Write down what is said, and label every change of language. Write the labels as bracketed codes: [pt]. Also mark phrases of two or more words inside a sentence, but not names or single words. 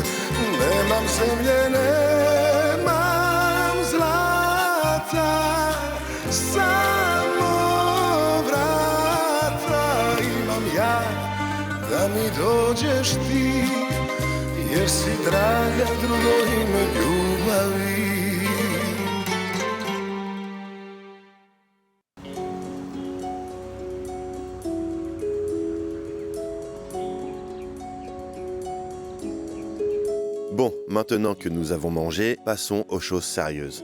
[sr] Nemam zemlje, nemam zlata, samo vrata imam ja, da mi dođeš ti, jer si draga drugo ime ljubavi. [fr] Bon, maintenant que nous avons mangé, passons aux choses sérieuses.